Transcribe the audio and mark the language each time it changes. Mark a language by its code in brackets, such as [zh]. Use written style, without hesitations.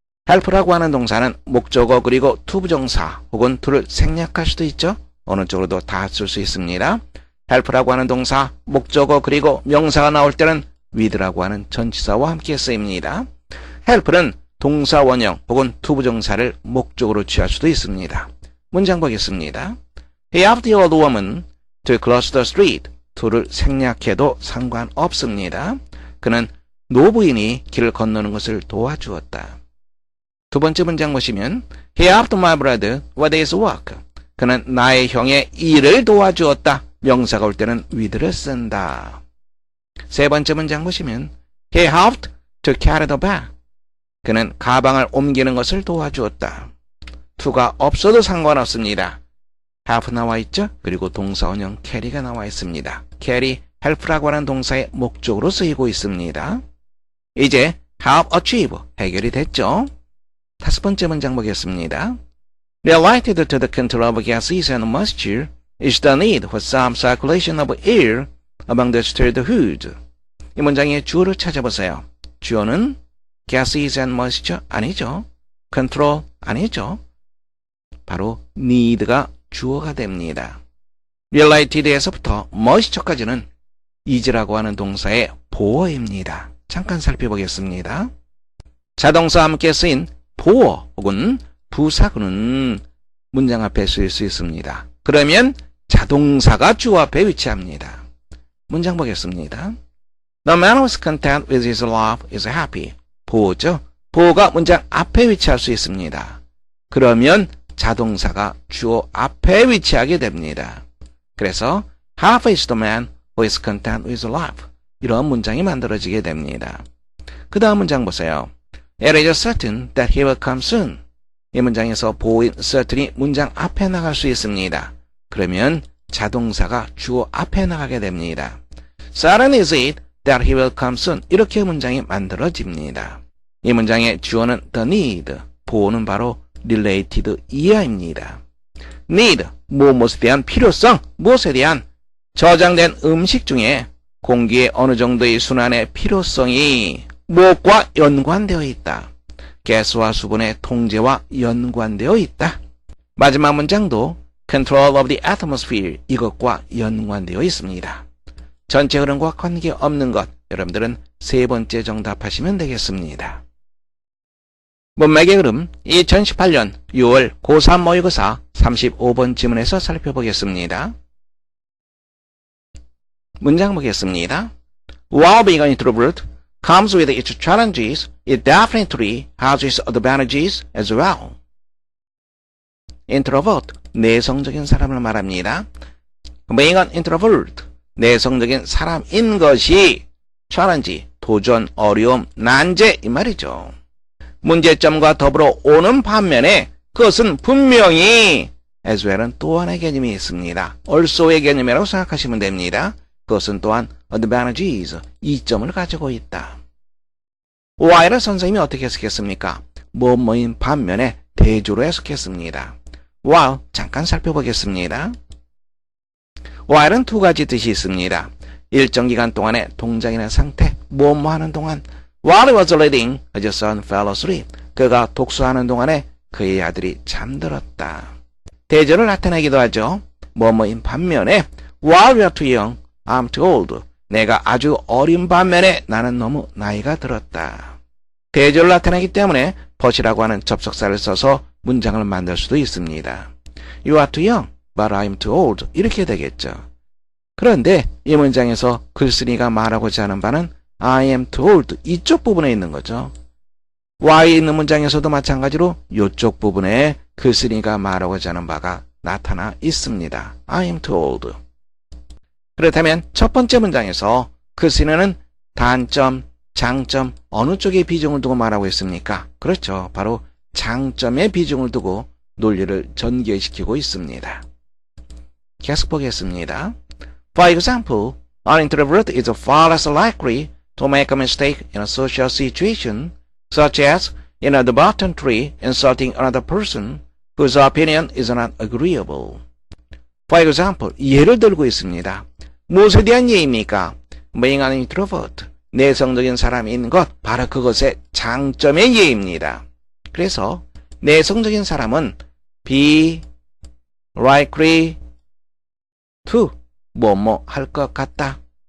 [ko] help라고 하는 동사는 목적어 그리고 투부정사 혹은 to를 생략할 수도 있죠. 어느 쪽으로도 다 쓸 수 있습니다. help라고 하는 동사, 목적어 그리고 명사가 나올 때는 with라고 하는 전치사와 함께 쓰입니다. help는 동사 원형 혹은 투부정사를 목적으로 취할 수도 있습니다. 문장 보겠습니다. [en] He helped the old woman to cross the street. [ko] to를 생략해도 상관없습니다. 그는 노부인이 길을 건너는 것을 도와주었다. 두 번째 문장 보시면 [en] He helped my brother with his work. [ko] 그는 나의 형의 일을 도와주었다. 명사가 올 때는 with를 쓴다. 세 번째 문장 보시면 [en] He helped to carry the bag. [ko] 그는 가방을 옮기는 것을 도와주었다. to가 없어도 상관없습니다. have 나와 있죠? 그리고 동사 원형 carry가 나와 있습니다. carry, help라고 하는 동사의 목적으로 쓰이고 있습니다. 이제 have achieve, 해결이 됐죠? 다섯 번째 문장 보겠습니다. [en] Related to the control of gases and moisture is the need for some circulation of air among the stirred food. [ko] 이 문장의 주어를 찾아보세요. 주어는 [en] gases and moisture [ko] 아니죠? control 아니죠? 바로 need가 주어가 됩니다. related에서부터 moisture까지는 is라고 하는 동사의 보어입니다. 잠깐 살펴보겠습니다. 자동사와 함께 쓰인 보어 혹은 부사구는 문장 앞에 쓰일 수 있습니다. 그러면 자동사가 주어 앞에 위치합니다. 문장 보겠습니다. [en] The man who is content with his life is happy. [ko] 보어죠? 보어가 문장 앞에 위치할 수 있습니다. 그러면 자동사가 주어 앞에 위치하게 됩니다. 그래서 [en] happy is the man who is content with his life. [ko] 이런 문장이 만들어지게 됩니다. 그 다음 문장 보세요. [en] It is certain that he will come soon. [ko] 이 문장에서 보어인 certain이 문장 앞에 나갈 수 있습니다. 그러면 자동사가 주어 앞에 나가게 됩니다. [en] Certain is it that he will come soon. [ko] 이렇게 문장이 만들어집니다. 이 문장의 주어는 the need, 보어는 바로 related 이하입니다. need, 무엇에 대한 필요성, 무엇에 대한 저장된 음식 중에 공기의 어느 정도의 순환의 필요성이 무엇과 연관되어 있다. 가스와 수분의 통제와 연관되어 있다. 마지막 문장도 [en] control of the atmosphere, [ko] 이것과 연관되어 있습니다. 전체 흐름과 관계없는 것, 여러분들은 세 번째 정답하시면 되겠습니다. 문맥의 흐름 2018년 6월 고3 모의고사 35번 지문에서 살펴보겠습니다. 문장 보겠습니다. [en] While being an introvert comes with its challenges, it definitely has its advantages as well. [ko] introvert, 내성적인 사람을 말합니다. [en] being an introvert, [ko] 내성적인 사람인 것이 challenge, 도전, 어려움, 난제 이 말이죠. 문제점과 더불어 오는 반면에 그것은 분명히 as well은 또한의 개념이 있습니다. also의 개념이라고 생각하시면 됩니다. 그것은 또한 advantages, 이점을 가지고 있다. while을 선생님이 어떻게 해석했습니까? 뭐뭐인 반면에 대조로 해석했습니다. while 잠깐 살펴보겠습니다. while은 두 가지 뜻이 있습니다. 일정 기간 동안의 동작이나 상태, 뭐뭐 하는 동안 [en] while he was reading, his son fell asleep. [ko] 그가 독서하는 동안에 그의 아들이 잠들었다. 대조를 나타내기도 하죠. 뭐뭐인 반면에 [en] while we are too young, I'm too old. [ko] 내가 아주 어린 반면에 나는 너무 나이가 들었다. 대조를 나타내기 때문에 but이라고 하는 접속사를 써서 문장을 만들 수도 있습니다. [en] You are too young, but I'm too old. [ko] 이렇게 되겠죠. 그런데 이 문장에서 글쓴이가 말하고자 하는 바는 [en] I am too old [ko] 이쪽 부분에 있는 거죠. Why 있는 문장에서도 마찬가지로 이쪽 부분에 글쓴이가 말하고자 하는 바가 나타나 있습니다. [en] I am too old. [ko] 그렇다면 첫 번째 문장에서 글쓴이는 단점, 장점 어느 쪽에 비중을 두고 말하고 있습니까? 그렇죠. 바로 장점에 비중을 두고 논리를 전개시키고 있습니다. 계속 보겠습니다. [en] For example, an introvert is far less likely to make a mistake in a social situation, such as inadvertently insulting another person whose opinion is not agreeable. [ko] For example, 예를 들고 있습니다. 무엇에 대한 예입니까? [en] Being an introvert, [ko] 내성적인 사람인 것, 바로 그것의 장점의 예입니다. 그래서 내성적인 사람은 [en] be likely to [ko] 뭐뭐 할 것 같다.